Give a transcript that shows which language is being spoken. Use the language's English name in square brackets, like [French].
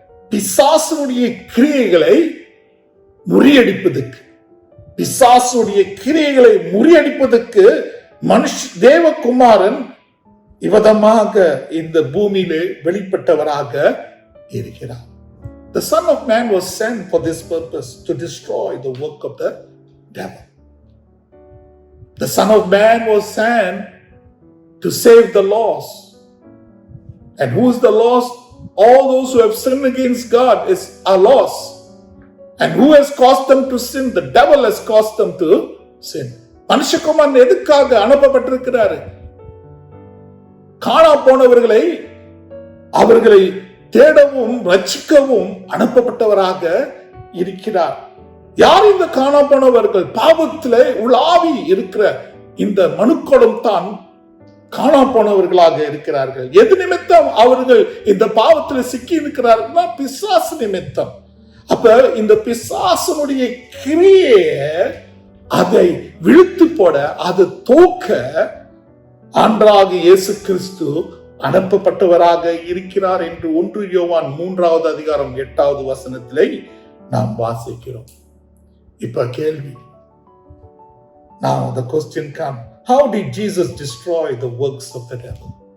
[Tamil] பிசாசுடைய கிரியைகளை முறியடிப்பதற்கு. பிசாசுடைய கிரியைகளை முறியடிப்பதற்கு தேவகுமாரன் இவ்விதமாக இந்த பூமியிலே வெளிப்பட்டவராக இருக்கிறார். [English] The Son of Man was sent for this purpose, to destroy the work of the devil. The Son of Man was sent to save the lost. And who is the lost? All those who have sinned against God are lost. And who has caused them to sin? The devil has caused them to sin. [Tamil] மனுஷகுமாரன் எதுக்காக அனுப்பப்பட்டிருக்கிறாரு? காணா போனவர்களை அவர்களை தேடவும் ரட்சிக்கவும் அனுப்பப்பட்டவராக இருக்கிறார். யார் இந்த காணா போனவர்கள்? பாவத்திலே உலாவி இருக்கிற இந்த மனுக்குலம் தான் காணா போனவர்களாக இருக்கிறார்கள். எது நிமித்தம் அவர்கள் இந்த பாவத்தில் சிக்கி இருக்கிறார்கள்? பிசாசு நிமித்தம். அப்ப இந்த பிசாசனுடைய கிரியை அதை விழுத்து போட, அதை தோக்க ஆண்டவராகிய இயேசு கிறிஸ்து அனுப்பப்பட்டவராக இருக்கிறார் என்று 1 யோவான் 3வது அதிகாரம் 8வது வசனத்திலே நாம் வாசிக்கிறோம். இப்ப கேள்வி. [English] Now the question comes, how did Jesus destroy the works of the devil?